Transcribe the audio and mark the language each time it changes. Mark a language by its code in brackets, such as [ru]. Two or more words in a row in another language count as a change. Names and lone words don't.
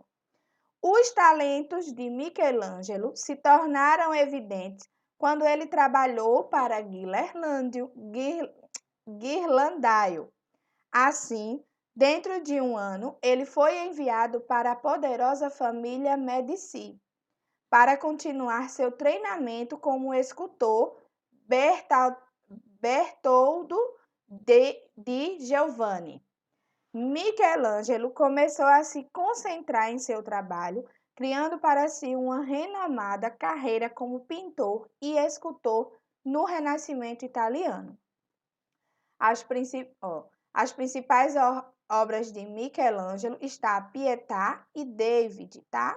[pt] Os talentos de Michelangelo se tornaram evidentes quando ele trabalhou para Ghirlandaio. Assim, dentro de um ano, ele foi enviado para a poderosa família Medici para continuar seu treinamento como escultor Bertoldo di Giovanni. Michelangelo começou a se concentrar em seu trabalho, criando para si uma renomada carreira como pintor e escultor no Renascimento italiano. As principais obras de Michelangelo estão a Pietà e David, tá?